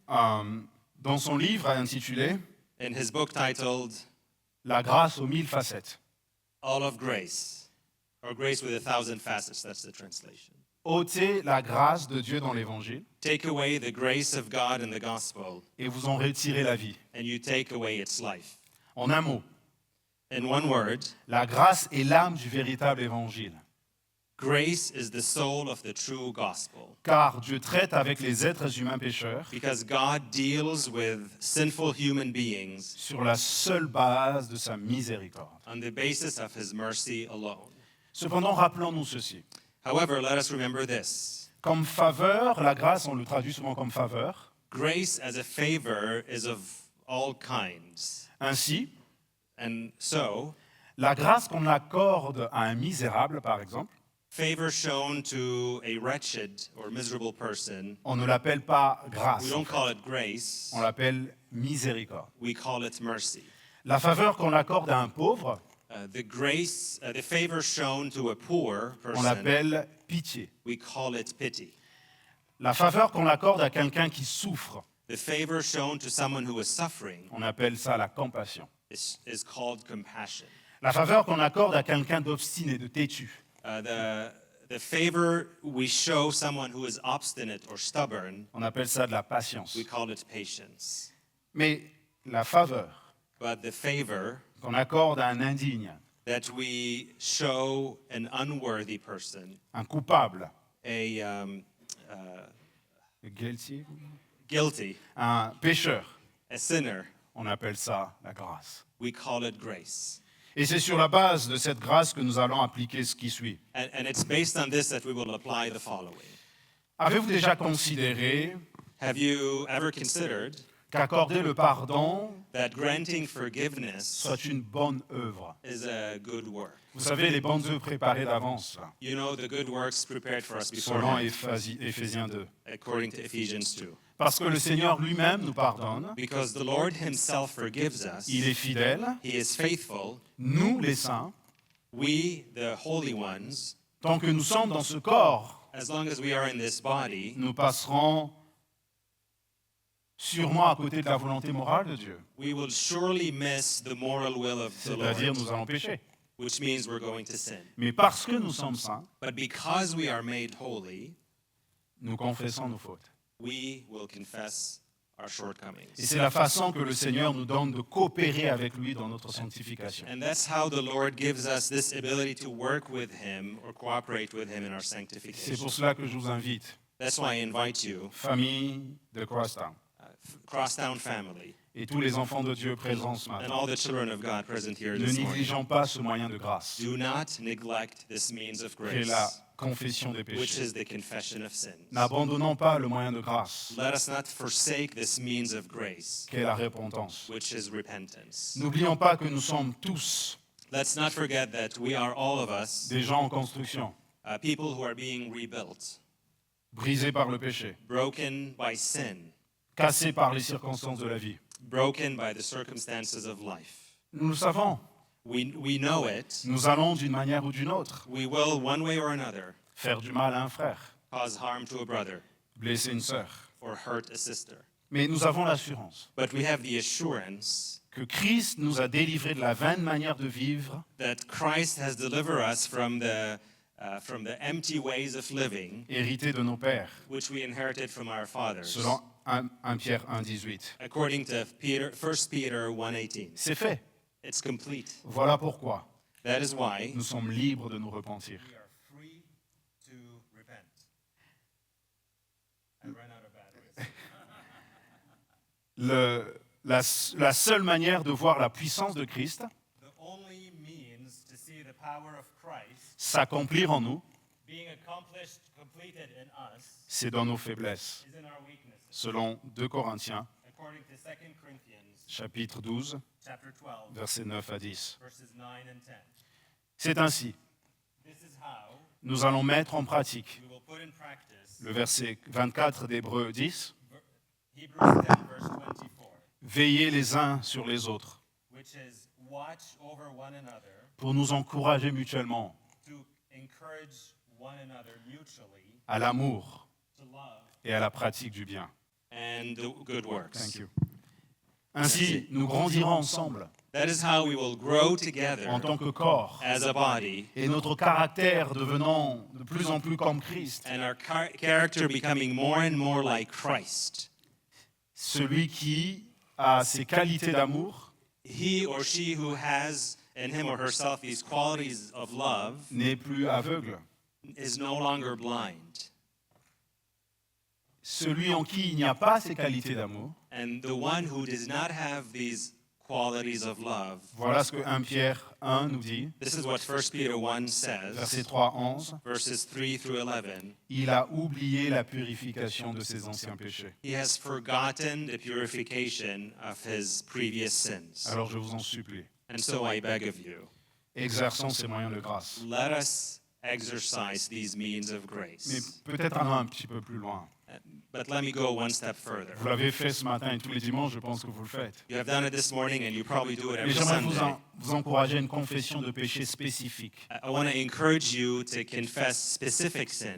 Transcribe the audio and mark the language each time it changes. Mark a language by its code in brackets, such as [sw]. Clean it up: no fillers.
[fr] Dans son livre intitulé [en] In his book titled [fr] La grâce aux 1000 facettes, [en] All of Grace, or Grace with a Thousand Facets, that's the translation. [fr] ôtez la grâce de Dieu dans l'Évangile [en] Take away the grace of God in the gospel, [fr] et vous en retirez la vie. [en] and you take away its life. [fr] En un mot, [en] In one word, [fr] la grâce est l'âme du véritable Évangile. [en] grace is the soul of the true gospel, [fr] Car Dieu traite avec les êtres humains pécheurs [en] because God deals with sinful human beings [fr] sur la seule base de sa miséricorde. [en] on the basis of his mercy alone. [fr] Cependant, rappelons-nous ceci. [en] However, let us remember this. [fr] Comme faveur, la grâce, on le traduit souvent comme faveur. [en] Grace as a favor is of all kinds. [fr] Ainsi, [en] And so, [fr] la grâce qu'on accorde à un misérable, par exemple, [en] Favor shown to a wretched or miserable person, [fr] on ne l'appelle pas grâce, [en] we don't call it grace, [fr] on l'appelle miséricorde. [en] we call it mercy. [fr] La faveur qu'on accorde à un pauvre, [en] The favor shown to a poor [fr] on [en] person, [fr] l'appelle pitié. [en] we call it pity. [fr] La faveur qu'on accorde à quelqu'un qui souffre, [en] The favor shown to someone who is suffering [fr] on appelle ça la compassion. [en] is called compassion. [fr] La faveur qu'on accorde à quelqu'un d'obstiné, de têtu, [en] The favor we show someone who is obstinate or stubborn, [fr] on appelle ça de la patience. [en] we call it patience. [fr] Mais la faveur [en] But the favor [fr] qu'on accorde à un indigne, [en] that we show an unworthy person, [fr] un coupable, [en] a guilty, guilty, [fr] un pécheur, [en] a sinner, [fr] on appelle ça la grâce. [en] we call it grace. [fr] Et c'est sur la base de cette grâce que nous allons appliquer ce qui suit. [en] And it's based on this that we will apply the following. [fr] Avez-vous déjà considéré [en] Have you ever considered [fr] qu'accorder le pardon [en] that granting forgiveness [fr] soit une bonne œuvre? [en] is a good work? [fr] Vous savez, les bonnes œuvres préparées d'avance, là, [en] You know the good works prepared for us [fr] selon [en] beforehand, [fr] Éphésiens 2. [en] according to Ephesians 2. [fr] Parce que le Seigneur lui-même nous pardonne, [en] Because the Lord himself forgives us. [fr] il est fidèle, [en] He is faithful. [fr] nous les saints, [en] We, the holy ones, [fr] tant que nous sommes dans ce corps, [en] as long as we are in this body, [fr] nous passerons sûrement à côté de la volonté morale de Dieu. [en] we will surely miss the moral will of the [fr] C'est-à-dire, [en] Lord, [fr] nous allons pécher. [en] which means we're going to sin. [fr] Mais parce que nous sommes saints, [en] But because we are made holy, [fr] nous confessons nos fautes. [en] we will confess our [fr] Et [en] shortcomings. [fr] c'est la façon que le Seigneur nous donne de coopérer avec lui dans notre sanctification. [en] And that's how the Lord gives us this ability to work with Him or cooperate with Him in our [fr] C'est [en] sanctification. [fr] pour cela que je vous invite, [en] That's why I invite you, [fr] famille de Crosstown, [en] Crosstown family, [fr] et tous les enfants de Dieu présents ce [en] and [fr] matin, [en] all the children of God present here [fr] ne [en] this morning. [fr] négligeons pas ce moyen de grâce, [en] Do not neglect this means of [fr] qui est la [en] grace, [fr] confession des [en] which [fr] péchés. [en] is the confession of sins. [fr] N'abandonnons pas le moyen de grâce, [en] Let us not forsake this means of grace, [fr] qui est la repentance. [en] which is repentance. [fr] N'oublions pas que nous sommes tous [en] Let's not forget that we are all of us [fr] des gens en construction, [en] people who are being rebuilt, [fr] brisés par le péché, [en] broken by sin, [fr] cassés par les circonstances de la vie. [en] broken by the circumstances of life. [fr] Nous le savons, [en] We know it. [fr] nous allons d'une manière ou d'une autre [en] We will, one way or another, [fr] faire du mal à un frère, [en] cause harm to a brother [fr] blesser une sœur. [en] or hurt a sister. [fr] Mais nous avons l'assurance [en] But we have the assurance [fr] que Christ nous a délivrés de la vaine manière de vivre [en] that Christ has delivered us from the empty ways of living [fr] héritée de nos pères, [en] which we inherited from our fathers, [fr] selon 1 Pierre 1,18. [en] according to 1 Peter 1:18. [fr] C'est fait. [en] It's complete. [fr] Voilà pourquoi [en] That is why [fr] nous sommes libres de nous repentir. [en] we are free to repent. I ran out of batteries. [fr] La seule manière de voir la puissance de Christ [en] The only means to see the power of Christ [fr] s'accomplir en nous, [en] being accomplished, completed in us, [fr] c'est dans nos faiblesses, [en] is in our weaknesses, [fr] selon 2 Corinthiens, [en] according to 2 Corinthians [fr] chapitre 12, [en] chapter 12, [fr] versets 9 à 10. [en] verses 9 and 10. [fr] C'est ainsi, [en] This is how [fr] nous allons mettre en pratique [en] we will put in practice [fr] le verset 24 d'Hébreux 10, [en] Hebrews 10, verse 24, [fr] veillez les uns sur les autres [en] which is watch over one another [fr] pour nous encourager mutuellement [en] to encourage one another mutually [fr] à l'amour [en] to love [fr] et à la pratique du bien. [en] and the good works. Thank you. [fr] Ainsi, nous grandirons ensemble [en] That is how we will grow together [fr] en tant que corps [en] as a body [fr] et notre caractère devenant de plus en plus comme Christ, [en] and our character becoming more and more like Christ. [fr] celui qui a ces qualités d'amour [en] He or she who has in him or herself these qualities of love [fr] n'est plus aveugle, [en] is no longer blind. [fr] celui en qui il n'y a pas ces qualités d'amour. [en] And the one who does not have these qualities of love, [fr] Voilà ce que 1 Pierre 1 nous dit, [en] this is what 1 Peter 1 says, [fr] verset 3 à 11. [en] verses 3 through 11. [fr] Il a oublié la purification de ses anciens péchés. [en] He has forgotten the purification of his previous sins. [fr] Alors je vous en supplie, [en] And so I beg of you, [fr] exerçons ces moyens de grâce. [en] let us exercise these means of [fr] Mais [en] grace. [fr] peut-être allons un petit peu plus loin. [en] But let me go one step further. [fr] Vous l'avez fait ce matin et tous les dimanches, je pense que vous le faites. [en] You have done it this morning and you probably do it [fr] Mais [en] every [fr] j'aimerais [en] Sunday. [fr] vous encourager à une confession de péché spécifique. [en] I want to encourage you to confess specific sins,